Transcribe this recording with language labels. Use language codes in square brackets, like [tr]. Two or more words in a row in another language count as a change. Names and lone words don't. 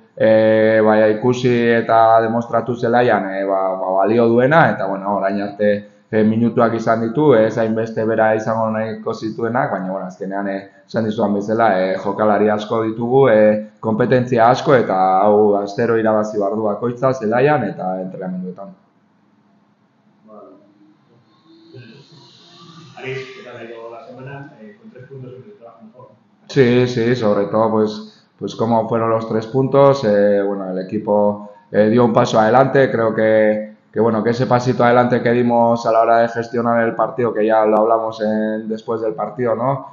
[eu] ikusi eta demostratu zelaian balio duena, eta, orain arte minutuak izan ditu, ez hainbeste bera izango nahiko zituenak, baina azkenean esan dizuan bezala jokalari asko ditugu, kompetentzia asko, eta hau astero irabazi behar du bakoitza zelaian eta entrenamenduetan. [es] Aris, ¿qué tal ha ido la semana? Con 3 puntos en el trabajo mejor. Sí, sobre todo pues cómo fueron los 3 puntos, el equipo dio un paso adelante, creo que ese pasito adelante que dimos a la hora de gestionar el partido, que ya lo hablamos después del partido, ¿no?